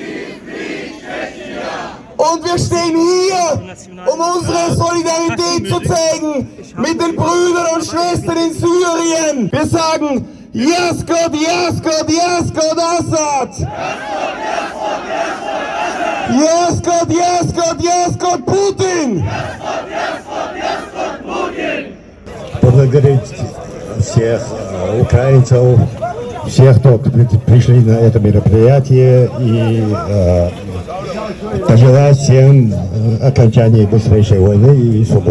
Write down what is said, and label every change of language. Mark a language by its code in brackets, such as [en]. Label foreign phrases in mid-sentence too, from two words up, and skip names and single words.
[de] Und wir stehen hier, um unsere Solidarität zu zeigen mit den Brüdern und Schwestern in Syrien. Wir sagen, [ar] يسقط، يسقط، يسقط الأسد! يسقط، يسقط، يسقط بوتين! [ru] Поблагодарить всех украинцев, всех, кто пришли на это мероприятие, и пожелать всем окончания быстрейшей войны и свободы.